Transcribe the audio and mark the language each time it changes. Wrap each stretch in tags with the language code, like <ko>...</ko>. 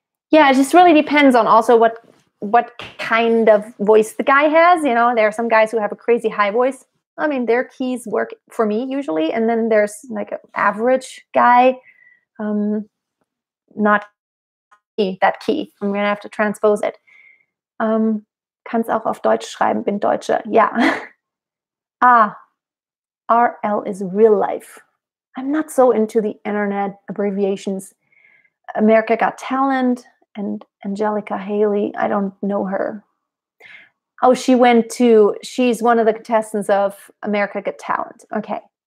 <en>Yeah, it just really depends on also what kind of voice the guy has. There are some guys who have a crazy high voice. I mean, their keys work for me usually. And then there's like an average guy, not that key. I'm going to have to transpose it.</en> <de>Kann's auch auf Deutsch schreiben, bin Deutsche. Ja.</de> <en>RL is real life. I'm not so into the internet abbreviations. America Got Talent and Angelica Haley. I don't know her. Oh, she's one of the contestants of America Got Talent. Okay.</en>